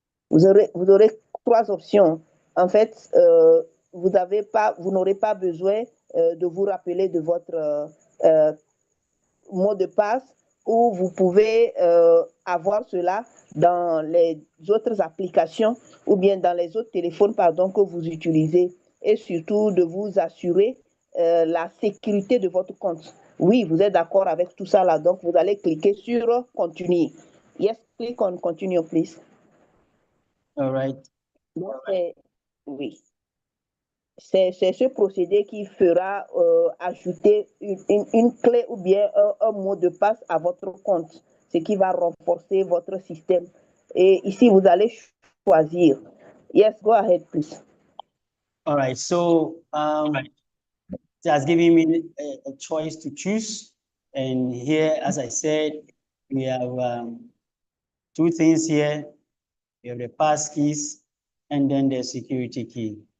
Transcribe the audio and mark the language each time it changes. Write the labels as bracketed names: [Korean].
[French] Vous aurez 3 options. En fait, vous n'aurez pas besoin de vous rappeler de votre mot de passe, ou vous pouvez avoir cela dans les autres applications ou bien dans les autres téléphones, pardon, que vous utilisez, et surtout de vous assurer la sécurité de votre compte. Oui, vous êtes d'accord avec tout ça là, donc vous allez cliquer sur Continue. [English] Yes, click on Continue, please. All right. [French] Donc, oui. C'est ce procédé qui fera ajouter une clé ou bien un mot de passe à votre compte, ce qui va renforcer votre système. Et ici, vous allez choisir. [English] Yes, go ahead, please. All right. So it has given me a choice to choose. And here, as I said, we have 2 things here. We have the passkeys and then the security key.